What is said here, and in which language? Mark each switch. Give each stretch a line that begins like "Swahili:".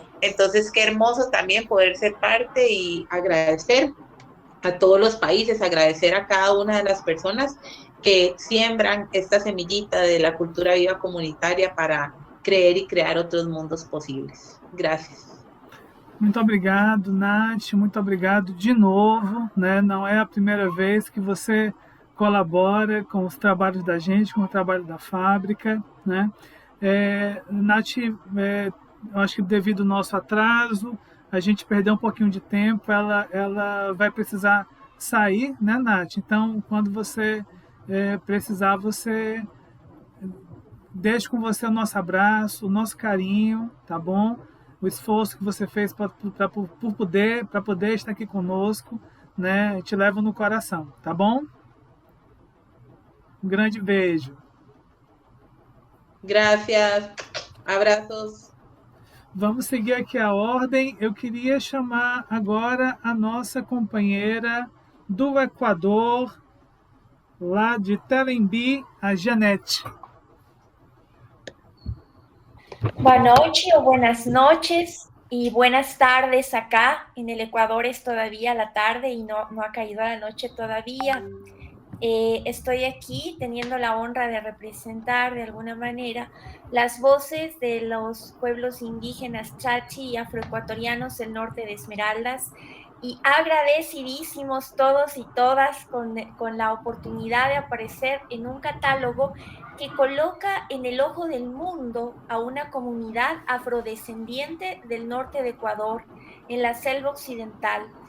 Spanish: Entonces, qué hermoso también poder ser parte y agradecer a todos los países, agradecer a cada una de las personas que siembran esta semillita de la cultura viva comunitaria para creer y crear otros mundos posibles. Gracias.
Portuguese: Muito obrigado, Nath, muito obrigado de novo, né? Não é a primeira vez que você colabora com os trabalhos da gente, com o trabalho da fábrica, né? Nath, eu acho que devido ao nosso atraso, a gente perdeu um pouquinho de tempo, ela vai precisar sair, né, Nath? Então, quando você precisar, você deixa com você o nosso abraço, o nosso carinho, tá bom? O esforço que você fez para poder estar aqui conosco, né? Te levo no coração, tá bom? Um grande beijo.
Spanish: Gracias.
Portuguese: Abraços. Vamos seguir aqui a ordem. Eu queria chamar agora a nossa companheira do Equador, lá de Telembi, a Janete.
Spanish: Buenas noches o buenas noches y buenas tardes acá. En el Ecuador es todavía la tarde y no ha caído la noche todavía. estoy aquí teniendo la honra de representar de alguna manera las voces de los pueblos indígenas chachi y afroecuatorianos del norte de Esmeraldas, y agradecidísimos todos y todas con la oportunidad de aparecer en un catálogo que coloca en el ojo del mundo a una comunidad afrodescendiente del norte de Ecuador, en la selva occidental.